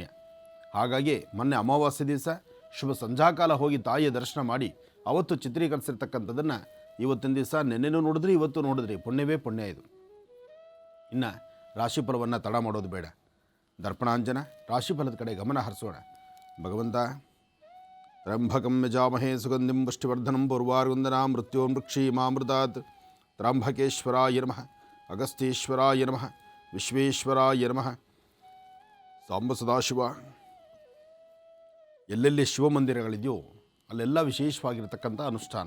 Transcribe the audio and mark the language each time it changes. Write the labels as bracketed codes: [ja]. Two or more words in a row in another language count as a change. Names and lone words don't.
[kn] ಹಾಗಾಗಿ ಮೊನ್ನೆ ಅಮಾವಾಸ್ಯೆ ದಿವಸ ಶುಭ ಸಂಧ್ಯಾಕಾಲ ಹೋಗಿ ತಾಯಿಯ ದರ್ಶನ ಮಾಡಿ ಅವತ್ತು ಚಿತ್ರೀಕರಿಸಿರ್ತಕ್ಕಂಥದ್ದನ್ನು ಇವತ್ತಿನ ದಿವಸ ನೆನ್ನೆನೂ ನೋಡಿದ್ರಿ, ಇವತ್ತು ನೋಡಿದ್ರಿ. ಪುಣ್ಯವೇ ಪುಣ್ಯ ಇದು. ಇನ್ನು ರಾಶಿಫಲವನ್ನು ತಡ ಮಾಡೋದು ಬೇಡ. ದರ್ಪಣಾಂಜನ ರಾಶಿಫಲದ ಕಡೆ ಗಮನ ಹರಿಸೋಣ. [sa] ಭಗವಂತ ತ್ರ್ಯಂಬಕಂ ಯಜಾಮಹೇ ಸುಗಂಧಿಂ ಪುಷ್ಟಿವರ್ಧನಂ ಪೂರ್ವಾರ್ವಂದನಾಂ ಮೃತ್ಯೋರ್ಮೃಕ್ಷೀಮಾಮೃತಾತ್. ತ್ರ್ಯಂಬಕೇಶ್ವರಾಯ ನಮಃ, ಅಗಸ್ತ್ಯೇಶ್ವರಾಯ ನಮಃ, ವಿಶ್ವೇಶ್ವರಾಯ ನಮಃ. ಸಾಂಬ ಸದಾಶಿವ. [kn] ಎಲ್ಲೆಲ್ಲಿ ಶಿವಮಂದಿರಗಳಿದೆಯೋ ಅಲ್ಲೆಲ್ಲ ವಿಶೇಷವಾಗಿರತಕ್ಕಂಥ ಅನುಷ್ಠಾನ.